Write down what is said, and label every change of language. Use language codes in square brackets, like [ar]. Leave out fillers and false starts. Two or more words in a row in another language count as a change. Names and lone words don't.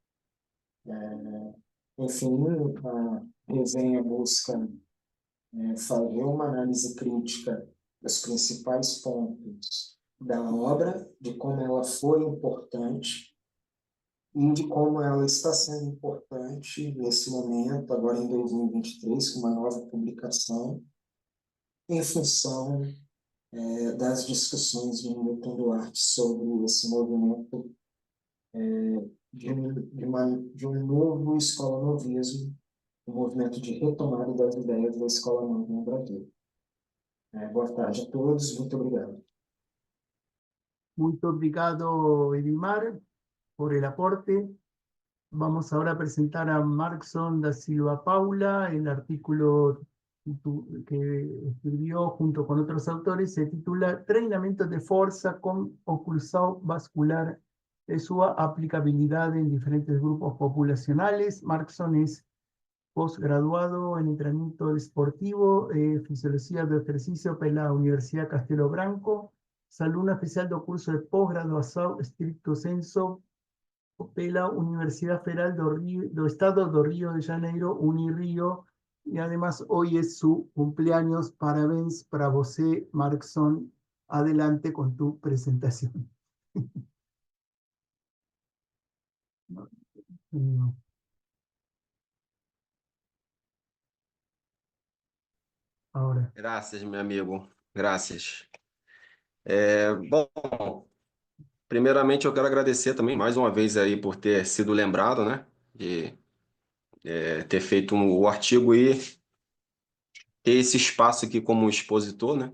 [pt] Enfim, a resenha busca fazer uma análise crítica dos principais pontos da obra, de como ela foi importante e de como ela está sendo importante nesse momento, agora em 2023, com uma nova publicação, em função das discussões de Newton Duarte sobre esse movimento de um novo escola-novismo, um movimento de retomada das ideias da escola nova no Brasil. Boa tarde a todos, muito obrigado. Muito obrigado, [es] Edimar, por el aporte. Vamos ahora a presentar a Markson da Silva Paula. El artículo que escribió junto con otros autores se titula Treinamento de Força com Oclusão Vascular e sua aplicabilidade en diferentes grupos populacionales. Markson es postgraduado en entrenamiento deportivo, fisiología del ejercicio por la Universidad Castelo Branco, alumno especial del curso de posgraduación estricto senso pela Universidad Federal do Estado do Rio de Janeiro, Unirio, y además hoy es su cumpleaños. [pt] Parabéns para você, Markson. [es] Adelante con tu presentación. Ahora. [pt] Graças, meu amigo. Graças. Bom, primeiramente eu quero agradecer também mais uma vez aí por ter sido lembrado, né? De ter feito o artigo e ter esse espaço aqui como expositor, né?